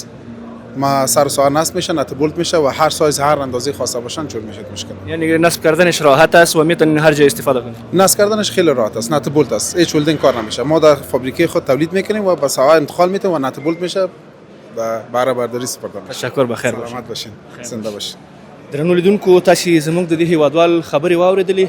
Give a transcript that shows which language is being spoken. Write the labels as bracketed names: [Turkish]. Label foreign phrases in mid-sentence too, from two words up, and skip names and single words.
[Persian] ما سر سوار نصب میشه، [English] nut bolt [Persian] میشه و هر سایز هر اندازه خواسته باشن جور میشه مشکل. یعنی نصب کردنش راحت است و میتونین هر جای استفاده کنید. نصب کردنش خیلی راحت است، [English] nut bolt [Persian] است. هیچ ولدینگ کار نمیشه. ما در فابریکه خود تولید میکنیم و به سوار انتقال میتیم و [English] nut bolt [Persian] میشه و بهره برداری سپرده میشه. تشکر، بخیر باشین. سلامت باشین. زنده باشین. [Pashto] درنو لیدونکو تاسو زموږ د دې هیوادوال خبرې واورېدلې.